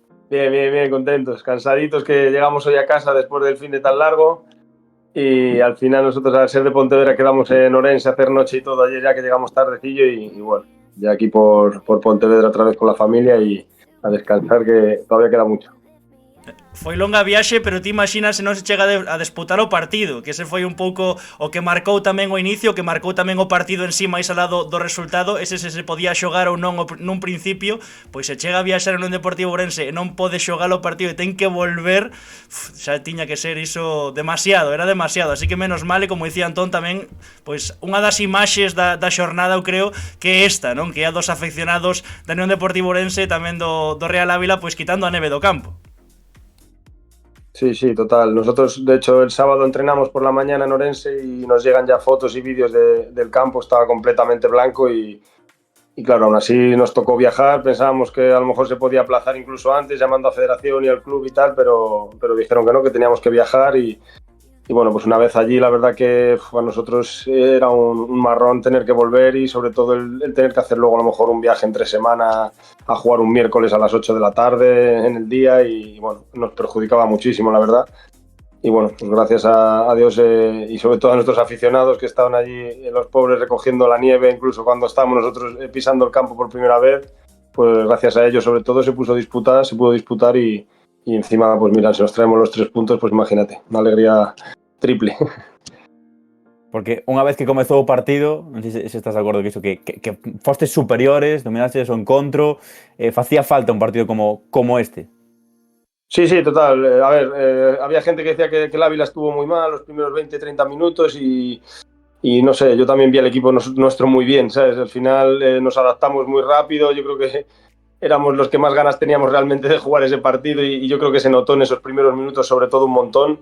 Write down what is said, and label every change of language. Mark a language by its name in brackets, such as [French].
[Spanish] Bien, contentos, cansaditos, que llegamos hoy a casa después del fin de tan largo. Y al final nosotros, al ser de Pontevedra, quedamos en Orense a hacer noche y todo ayer, ya que llegamos tardecillo y bueno, ya aquí por Pontevedra otra vez con la familia y a descansar, que todavía queda mucho. [Galician] Foi longa viaxe, pero ti imaginas se non se chega a disputar o partido, que ese foi un pouco o que marcou tamén o inicio, que marcou tamén o partido en sí, máis alá do resultado, ese se podía xogar ou non nun principio, pois se chega a viaxar en un Deportivo Ourense e non pode xogar o partido e ten que volver, xa tiña que ser iso demasiado, era demasiado, así que menos mal, e como dicía Antón tamén, pois unha das imaxes da xornada eu creo que é esta, non? Que é a dos afeccionados da Unión Deportivo Ourense, tamén do Real Ávila, pois quitando a neve do campo. [Spanish] Sí, total. Nosotros, de hecho, el sábado entrenamos por la mañana en Orense y nos llegan ya fotos y vídeos del campo, estaba completamente blanco y claro, aún así nos tocó viajar, pensábamos que a lo mejor se podía aplazar incluso antes, llamando a Federación y al club y tal, pero dijeron que no, que teníamos que viajar y bueno, pues una vez allí la verdad que a nosotros era un marrón tener que volver y sobre todo el tener que hacer luego a lo mejor un viaje entre semana a jugar un miércoles a las 8 de la tarde en el día y bueno, nos perjudicaba muchísimo la verdad. bueno, pues gracias a Dios y sobre todo a nuestros aficionados que estaban allí, los pobres recogiendo la nieve, incluso cuando estábamos nosotros pisando el campo por primera vez, pues gracias a ellos sobre todo se pudo disputar y encima, pues mira, si nos traemos los 3 puntos, pues imagínate, una alegría triple. [Galician] Porque unha vez que comezou o partido, non sei se estás de acordo que iso, que fostes superiores, dominastes o encontro, facía falta un partido como este. [Spanish] Sí, total. A ver, había gente que decía que el Ávila estuvo muy mal los primeros 20-30 minutos y no sé, yo también vi al equipo nuestro muy bien, ¿sabes? Al final nos adaptamos muy rápido, yo creo que éramos los que más ganas teníamos realmente de jugar ese partido y yo creo que se notó en esos primeros minutos sobre todo un montón.